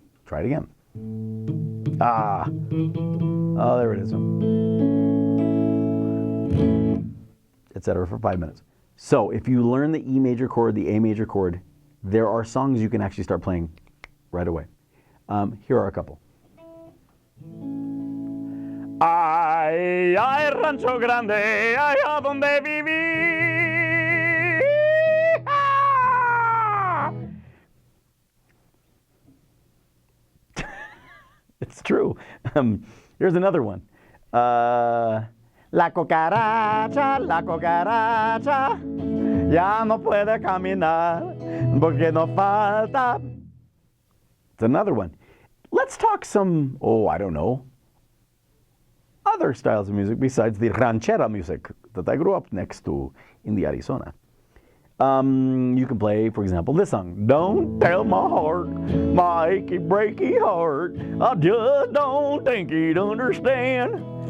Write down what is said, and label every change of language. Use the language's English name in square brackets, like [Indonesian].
[English] Try it again. Ah, oh there it is. Etc. for 5 minutes. So if you learn the E major chord, the A major chord, there are songs you can actually start playing right away. Here are a couple. [Spanish] Ay, ay, rancho grande, ay, a donde viví. [English] It's true. Here's another one. [Spanish] La cucaracha, ya no puede caminar, porque no falta. [English] It's another one. Let's talk some, I don't know, other styles of music besides the ranchera music that I grew up next to in the Arizona. You can play, for example, this song. Don't tell my heart, my achy breaky heart, I just don't think he'd understand.